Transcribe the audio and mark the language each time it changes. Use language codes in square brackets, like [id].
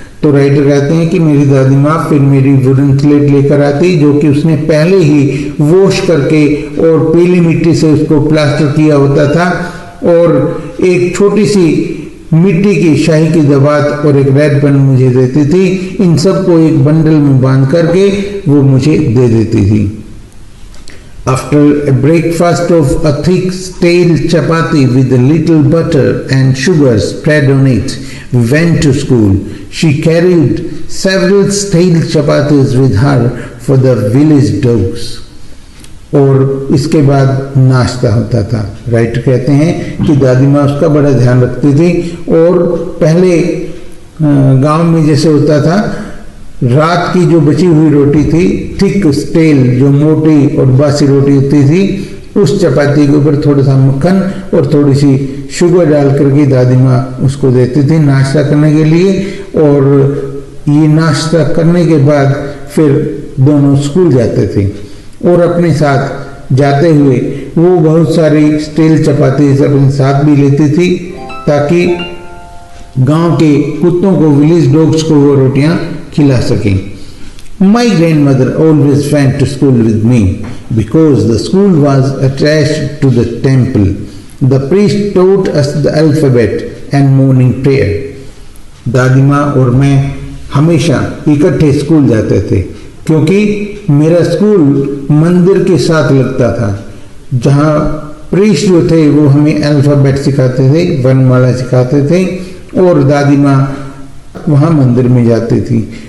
[hi] तो राइटर कहते हैं कि मेरी दादी माँ फिर मेरी वुडन स्लेट लेकर आती, जो कि उसने पहले ही वॉश करके और पीली मिट्टी से उसको प्लास्टर किया होता था, और एक छोटी सी मिट्टी की शाही की दवात और एक रेड पेन मुझे देती थी। इन सबको एक बंडल में बांध करके वो मुझे दे देती थी। [en] After a breakfast of a thick stale chapati with a little butter and sugar spread on it, we went to school. She carried several stale chapatis with her for the village dogs. [hi] और इसके बाद नाश्ता होता था। Writer कहते हैं कि दादी माँ उसका बड़ा ध्यान रखती थी, और पहले गांव में जैसे होता था, रात की जो बची हुई रोटी थी, थिक स्टेल जो मोटी और बासी रोटी होती थी, उस चपाती के ऊपर थोड़ा सा मक्खन और थोड़ी सी शुगर डाल करके दादी माँ उसको देती थी नाश्ता करने के लिए। और ये नाश्ता करने के बाद फिर दोनों स्कूल जाते थे, और अपने साथ जाते हुए वो बहुत सारी स्टील चपाती अपने साथ भी लेती थी, ताकि गांव के कुत्तों को, विलेज डॉग्स को वो रोटियां खिला सकें। [en] My grandmother always went to school with me because the school was attached to the temple. The priest taught us the alphabet and morning prayer. [hi] दादी माँ और मैं हमेशा इकट्ठे स्कूल जाते थे, क्योंकि मेरा स्कूल मंदिर के साथ लगता था, जहाँ प्रीस्ट जो थे वो हमें अल्फाबेट सिखाते थे, वर्णमाला सिखाते थे, और दादी माँ वहाँ मंदिर में जाती थी।